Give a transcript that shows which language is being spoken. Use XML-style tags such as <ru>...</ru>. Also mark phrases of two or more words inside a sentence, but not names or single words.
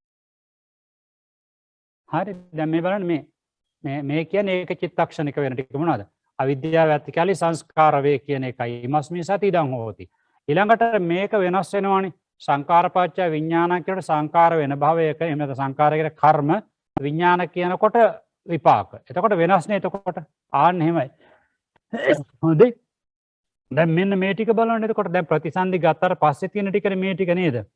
<si>හරි දැන් මේ බලන්න මේ කියන්නේ ඒක චිත්තක්ෂණික වෙන ටික මොනවද? අවිද්‍යාව ඇතිකාලී සංස්කාර වේ කියන එකයි</si> <pi>ඉමස්මි සති ඉදං හෝති.</pi> <si>ඊළඟට මේක වෙනස් වෙනවානේ. සංකාරපච්චය විඥාන කියනකොට සංකාර වෙන භවයක එහෙම නැත්නම් සංකාර කියන කර්ම විඥාන කියනකොට විපාක. එතකොට වෙනස් නේ එතකොට. ආන්න එහෙමයි. හොඳේ. දැන් මෙන්න මේ ටික බලන්න එතකොට දැන් ප්‍රතිසන්දි ගත්තාට පස්සේ තියෙන ටිකනේ මේ ටික නේද?</si>